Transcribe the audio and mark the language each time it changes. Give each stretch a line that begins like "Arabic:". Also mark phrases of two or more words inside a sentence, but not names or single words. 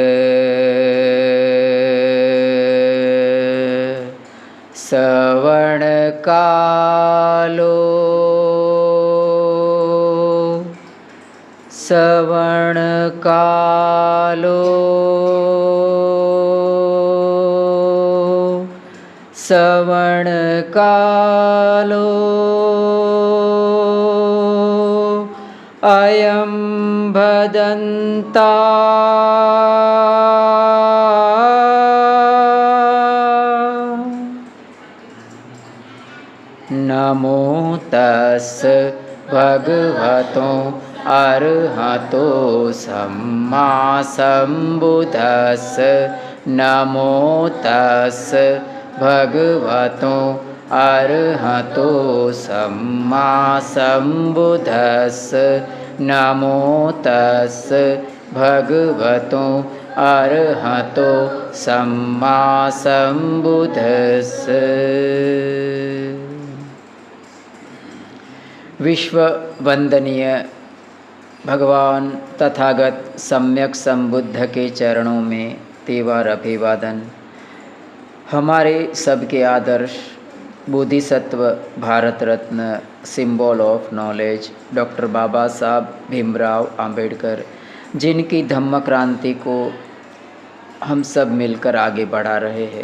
Pali: श्रवणकालो श्रवणकालो श्रवणकालो अयं भदन्ता नमो तस् भगवतो अरहतो सम्मा सम्बुद्धस् नमो तस् भगवतो अरहतो सम्मा सम्बुद्धस् नमो तस् भगवतो अरहतो सम्मा सम्बुद्धस्।
Hindi: विश्व वंदनीय भगवान तथागत सम्यक संबुद्ध के चरणों में तेवर अभिवादन। हमारे सबके आदर्श बोधिसत्व भारत रत्न
English: symbol of knowledge
Hindi: डॉक्टर बाबा साहब भीमराव अंबेडकर, जिनकी धम्म क्रांति को हम सब मिलकर आगे बढ़ा रहे हैं।